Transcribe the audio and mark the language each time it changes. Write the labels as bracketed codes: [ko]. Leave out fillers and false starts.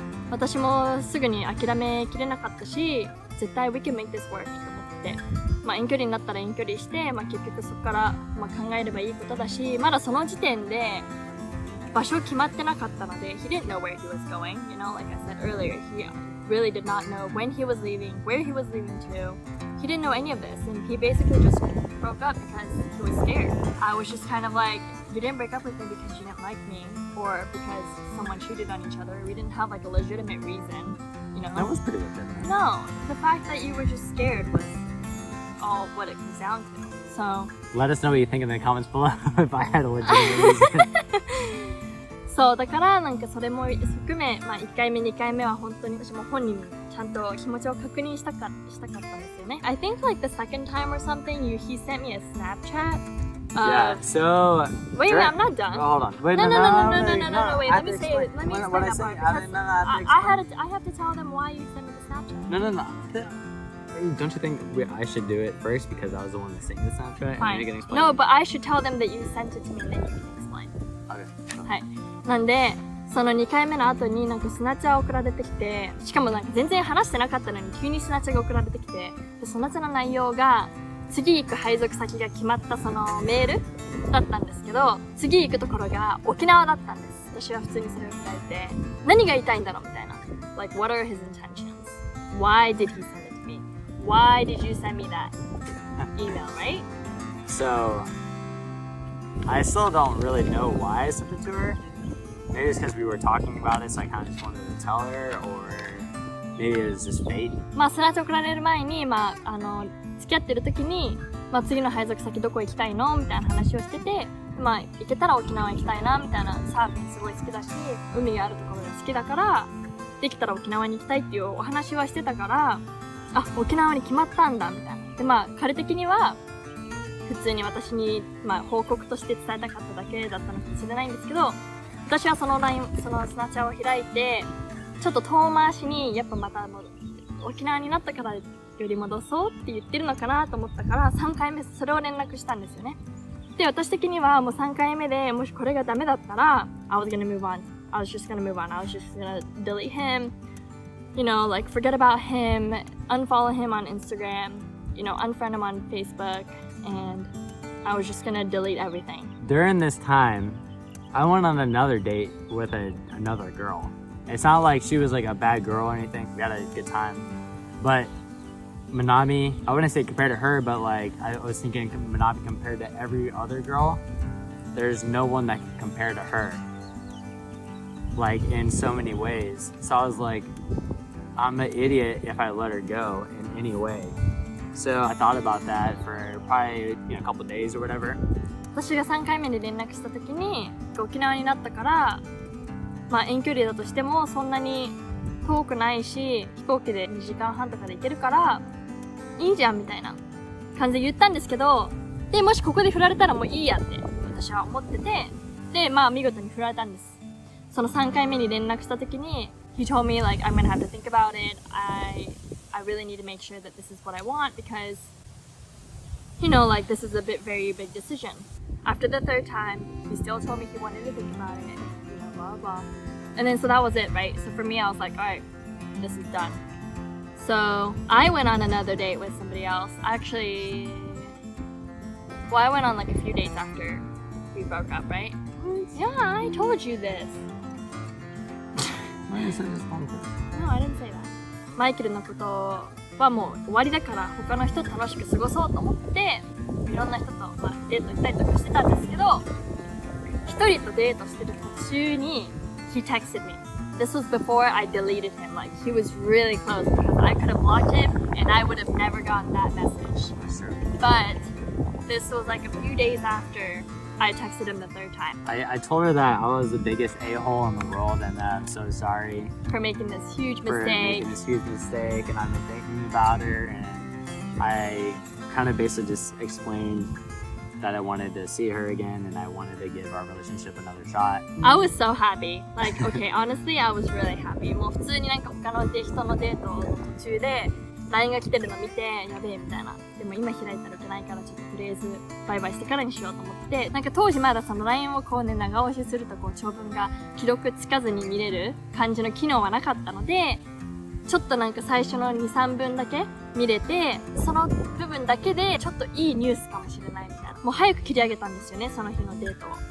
[ja] 私もすぐに諦めきれなかったし、絶対 [en] we can make this work [ja] と思って、遠距離になったら遠距離して、結局そこから、考えればいいことだし、まだその時点で場所決まってなかったので、 [en] he didn't know where he was going, like I said earlier, he really did not know when he was leaving, where he was leaving to. He didn't know any of this, and he basically just broke up because he was scared. I was just kind of like, you didn't break up with me because you didn't like me, or because someone cheated on each other. We didn't have like a legitimate reason, That was pretty good. No, the fact that you were just scared was all what it comes down to. So Let us know what you think in the comments below if I had a legitimate reason. [ja] そうだからそれも含め、1回目2回目は本当に私も本人にちゃんと気持ちを確認したかったんですよね。 [en] I think like the second time or something, he sent me a Snapchat. Yeah, so Wait, I'm not done. Oh, hold on. Wait, No, no. wait, let me say it. Let me explain that part. I have to tell them why you sent me the Snapchat. No. Don't you think I should do it first because I was the one that sent you the Snapchat? Fine. And then you can explain No, it? but I should tell them that you sent it to me and then you can explain. Okay. [ja] はい。なんで、その2回目の後にスナチャー送られてきて、しかも全然話してなかったのに急にスナチャーが送られてきて、でスナチャーの内容が次行く配属先が決まったそのメールだったんですけど、次行くところが沖縄だったんです。私は普通にそれを伝えて、何が言いたいんだろうみたいな。 [en] Like, what are his intentions? Why did he send it to me? Why did you send me that email, right? So, I still don't really know why I sent it to her. Maybe it's because we were talking about it, so I kind of just wanted to tell her, or maybe it was just fate. [ja] スナチャー送られる前に、付き合ってる時に、次の配属先どこ行きたいのみたいな話をしてて、行けたら沖縄行きたいなみたいな、サーフィンすごい好きだし、海があるところが好きだから、できたら沖縄に行きたいっていうお話はしてたから、沖縄に決まったんだみたいな。で、彼的には、普通に私に、報告として伝えたかっただけだったのかもしれないんですけど、私はそのスナチャーを開いて、ちょっと遠回しに、やっぱまた沖縄になったからより戻そうって言ってるのかなと思ったから、3回目それを連絡したんですよね。で、私的にはもう3回目でもしこれがダメだったら、 [en] I was gonna move on. I was just gonna move on. I was just gonna delete him. Like forget about him, unfollow him on Instagram, unfriend him on Facebook, and I was just gonna delete everything. During this time, I went on another date with another girl. It's not like she was like a bad girl or anything. We had a good time. But Manami, I wouldn't say compared to her, but like I was thinking Manami compared to every other girl, there's no one that can compare to her. Like in so many ways. So I was like, I'm an idiot if I let her go in any way. So I thought about that for probably a couple days or whatever. [ja] 私が3回目に連絡した時に沖縄になったから、遠距離だとしてもそんなに遠くないし、飛行機で2時間半とかで行けるからいいじゃんみたいな感じで言ったんですけど、でもしここで振られたらもういいやって私は思ってて、で見事に振られたんです。その3回目に連絡した時に [en] He told me like I'm gonna have to think about it. I really need to make sure that this is what I want because like this is a very big decision. After the third time, he still told me he wanted to think about it, blah blah. And then so that was it, right? So for me, I was like, all right, this is done. So I went on another date with somebody else. Actually, I went on like a few dates after we broke up, right? Yeah, I told you this. Why did you say this long time? No, I didn't say that. [ja] マイケルのことはもう終わりだから他の人と楽しく過ごそうと思っていろんな人とデート行ったりとかしてたんですけど、一人とデートしてる途中に [en] he texted me. This was before I deleted him. Like he was really close because I could have blocked him and I would have never gotten that message. But this was like a few days after I texted him the third time. I told her that I was the biggest a-hole in the world and that I'm so sorry for making this huge mistake. For making this huge mistake, and I've been thinking about her, and I kind of basically just explained that I wanted to see her again and I wanted to give our relationship another shot. I was so happy. Like, okay, honestly, I was really happy. [ja] もう普通になんか他の人のデートの途中で LINE が来てるの見てやべえみたいな。でも今開いたらいけないからちょっととりあえずバイバイしてからにしようと思って、なんか当時まだその LINE をこうね長押しするとこう長文が既読つかずに見れる感じの機能はなかったので、ちょっとなんか最初の 2,3 分だけ見れて、その部分だけでちょっといいニュースかもしれないみたいな。もう早く切り上げたんですよね、その日のデートを。